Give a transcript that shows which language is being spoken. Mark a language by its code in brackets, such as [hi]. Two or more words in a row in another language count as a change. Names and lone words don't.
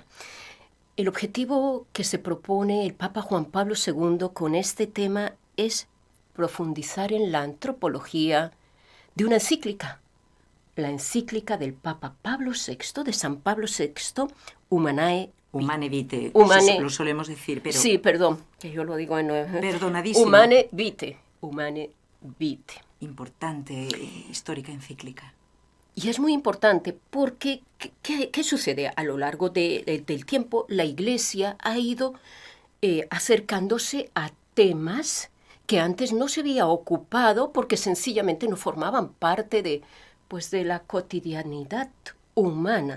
[es] El objetivo que se propone el Papa Juan Pablo II con este tema es profundizar en la antropología de una encíclica, la encíclica del Papa Pablo VI, de San Pablo VI, Humanae Vitae. Humane. Lo solemos decir, pero... Sí, perdón, que yo lo digo en... Perdonadísimo. Humanae Vitae. Importante, histórica encíclica. Y es muy importante porque, ¿qué sucede? A lo largo del tiempo, la Iglesia ha ido acercándose a temas que antes no se había ocupado porque sencillamente no formaban parte de la cotidianidad humana.